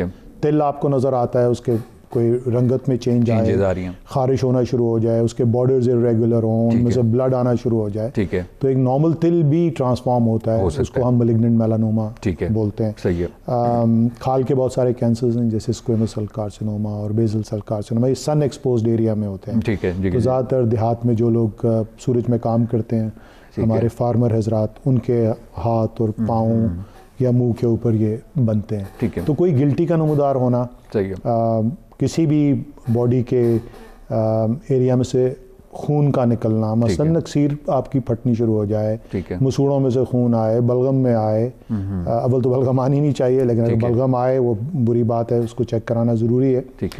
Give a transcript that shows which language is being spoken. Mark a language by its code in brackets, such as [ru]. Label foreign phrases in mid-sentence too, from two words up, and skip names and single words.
[ur] تل آپ کو نظر آتا ہے, اس کے کوئی رنگت میں چینج آئے, خارش ہونا شروع ہو جائے, اس کے [en] borders irregular [ur] ہوں, ان میں سے بلڈ آنا شروع ہو جائے, ٹھیک ہے, تو ایک نارمل تل بھی ٹرانسفارم ہوتا ہے, اس کو ہم [en] malignant melanoma [ur] بولتے ہیں. صحیح ہے. کھال کے بہت سارے کینسرز ہیں جیسے [en] squamous cell carcinoma [ur] اور [en] basal cell carcinoma, [ur] یہ [en] sun exposed area [ur] میں ہوتے ہیں. ٹھیک ہے. تو زیادہ تر دیہات میں جو لوگ سورج میں کام کرتے ہیں, ہمارے فارمر حضرات, ان کے ہاتھ اور پاؤں یا منہ کے اوپر یہ بنتے ہیں. تو کوئی گلٹی کا نمودار ہونا, کسی بھی باڈی کے ایریا میں سے خون کا نکلنا, مثلا نکسیر آپ کی پھٹنی شروع ہو جائے, مسوڑوں میں سے خون آئے, بلغم میں آئے, اول تو بلغم آنی نہیں چاہیے, لیکن اگر بلغم آئے وہ بری بات ہے, اس کو چیک کرانا ضروری ہے.